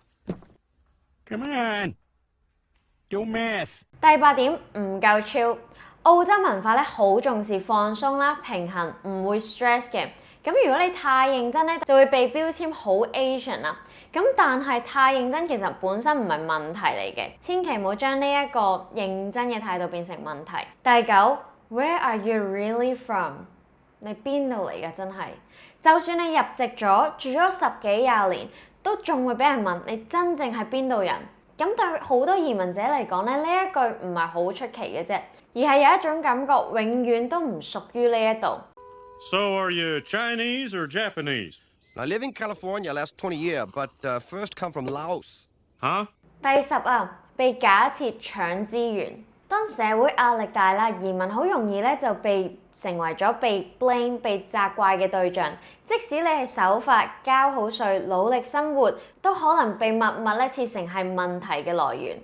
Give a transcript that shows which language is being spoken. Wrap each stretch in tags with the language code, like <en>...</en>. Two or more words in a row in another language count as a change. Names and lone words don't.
<en>Come on, do math.</en> <yue>第八點，唔夠 chill。 澳洲文化咧好重視放鬆啦、平衡，唔會 stress 嘅。咁如果你太認真咧，就會被標籤好 Asian 啦。咁但係太認真其實本身唔係問題嚟嘅，千祈唔好將呢一個認真嘅態度變成問題。第九 ，</yue> <en>Where are you really from？</en> <yue>你邊度嚟㗎？真係，就算你入籍咗，住咗10幾20年，都仲會俾人問你真正係邊度人。咁對好多移民者嚟講咧，呢一句唔係好出奇嘅啫，而係有一種感覺永遠都唔屬於呢一度。</yue> <en>So are you Chinese or Japanese? I live in California last 20 years, but first come from Laos. Huh?</en> <yue>第10啊，被假設搶資源。當社會壓力大啦，移民好容易咧就成為咗被 blame、被責怪嘅對象。即使你係守法、交好稅、努力生活，都可能被默默咧設成係問題嘅來源。</yue>